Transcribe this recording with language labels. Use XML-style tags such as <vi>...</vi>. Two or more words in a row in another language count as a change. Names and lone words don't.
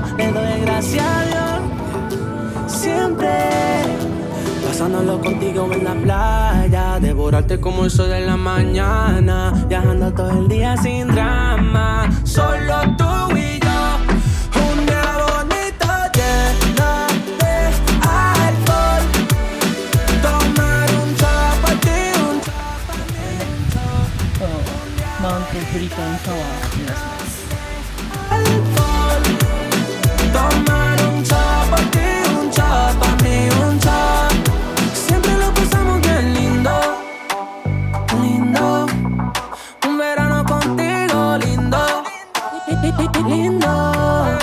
<es>Le doy gracias a Dios, siempre pasándolo contigo en la playa, devorarte como el sol de la mañana, viajando todo el día sin drama, solo tú y yo. Un día bonito lleno de alcohol, tomar un shot por ti, un shot por mí.</es> <ja>マウンテンブリトンタワーを目指します。</ja> <es>Alcohol, tomar un shot por ti, un shot por mí, un shot. Siempre lo pasamos bien lindo, lindo. Un verano contigo lindo, lindo.</es>